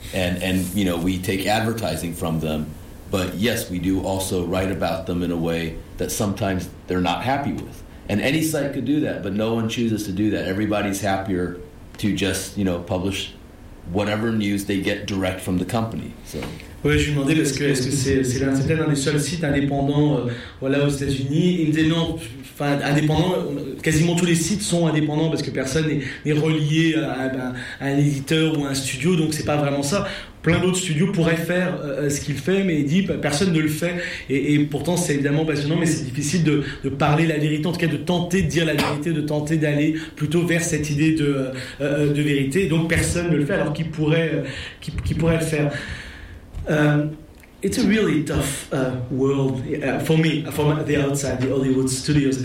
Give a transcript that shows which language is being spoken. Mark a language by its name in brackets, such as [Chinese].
[English] And you know, we take advertising from them, but yes, we do also write about them in a way that sometimes they're not happy with. And any site could do that, but no one chooses to do that. Everybody's happier to just, you know, publish whatever news they get direct from the company. So. [French] Oui, je lui demandais parce que est-ce que c'est l'un des seuls sites indépendants voilà, aux États-Unis. Il me disait non, enfin, indépendants, quasiment tous les sites sont indépendants parce que personne n'est relié à un éditeur ou à un studio, donc c'est pas vraiment ça. Plein d'autres studios pourraient faire ce qu'il fait, mais il dit personne ne le fait. Et pourtant, c'est évidemment passionnant, mais c'est difficile de parler la vérité, en tout cas de tenter de dire la vérité, de tenter d'aller plutôt vers cette idée de vérité. Et donc personne ne le fait, alors qui pourrait le faire. [English] It's a really tough world for me, from the outside, the Hollywood studios.